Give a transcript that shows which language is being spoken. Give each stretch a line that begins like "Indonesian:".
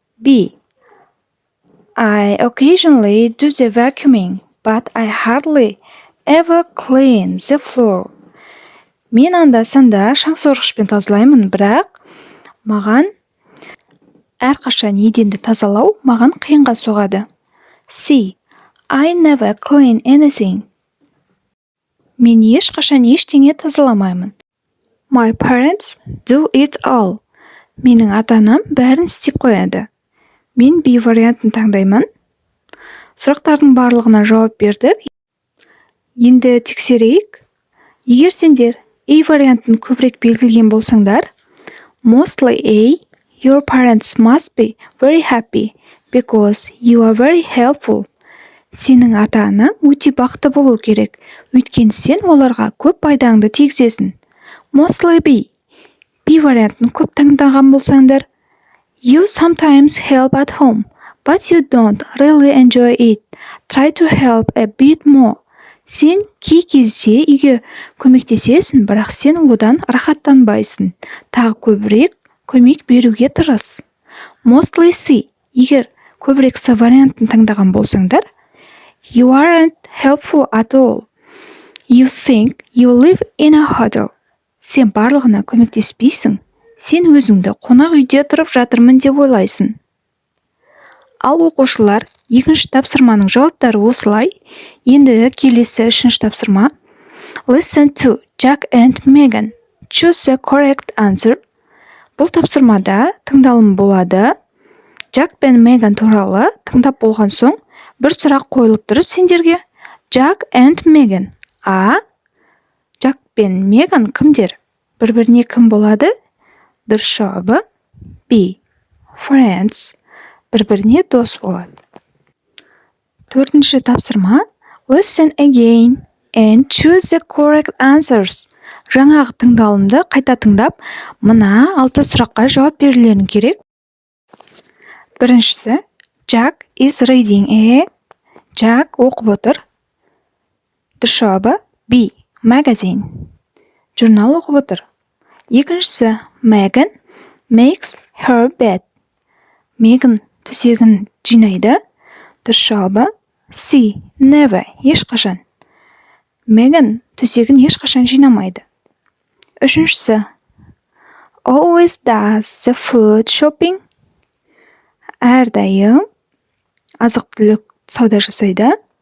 English: B. I occasionally do the vacuuming, but I hardly ever clean the floor.
Kazakh: Мен анда-санда шаң сорғышпен тазалаймын, бірақ маған әрқашан еденді тазалау маған қиынға соғады.
English: C. I never clean anything.
Kazakh: Мен ешқашан ештеңе тазаламаймын.
English: My parents do it all.
Kazakh: Менің ата-анам бәрін істеп қояды. Мен B вариантын таңдаймын. Сұрақтардың барлығына жауап бердік. Енді тексерейік. Егер сендер A вариантын көбірек белгілеген болсаңдар,
English: mostly A, your parents must be very happy because you are very helpful.
Kazakh: Сенің ата-анаң өте бақытты болу керек, өйткені сен оларға көп пайдаңды тигізесің.
English: Mostly B.
Kazakh: B вариантын көп таңдаған болсаңдар,
English: you sometimes help at home, but you don't really enjoy it. Try to help a bit more.
Kazakh: Сен кей кезде үйге көмектесесің, бірақ сен одан рахаттанбайсың. Тағы көбірек көмек беруге тырыс.
English: Mostly C.
Kazakh: Егер көбірек C вариантын таңдаған болсаңдар,
English: you aren't helpful at all. You think you live in a hotel.
Kazakh: Сен барлығына көмектеспейсің. Сен өзіңді қонақ үйде тұрып жатырмын деп ойлайсың. Ал оқушылар, екінші тапсырманың жауаптары осылай. Енді келесі үшінші тапсырма.
English: Listen to Jack and Megan. Choose the correct answer.
Kazakh: Бұл тапсырмада тыңдалым болады. Jack пен Megan туралы тыңдап болған соң бір сұрақ қойылып тұр сендерге.
English: Jack and Megan. А.
Kazakh: Jack пен Megan кімдер? Бір-біріне кім болады? Дұрыс жауабы B. Friends. Бір-біріне дос болады. Төртінші тапсырма.
English: Listen again and choose the correct answers.
Kazakh: Жаңағы тыңдалымды қайта тыңдап, мына 6 сұраққа жауап берулерің керек. Біріншісі.
English: Jack is reading a.
Kazakh: Jack оқып отыр. Дұрыс жауабы B. Magazine. Журнал оқып отыр. Екіншісі.
English: Megan makes her bed.
Kazakh: Megan төсегін жинайды. Дұрыс жауабы C. Never. Ешқашан. Megan төсегін ешқашан жинамайды. Үшіншісі.
English: Always does the food shopping.
Kazakh: әрдайым азық-түлік сауда жасайды.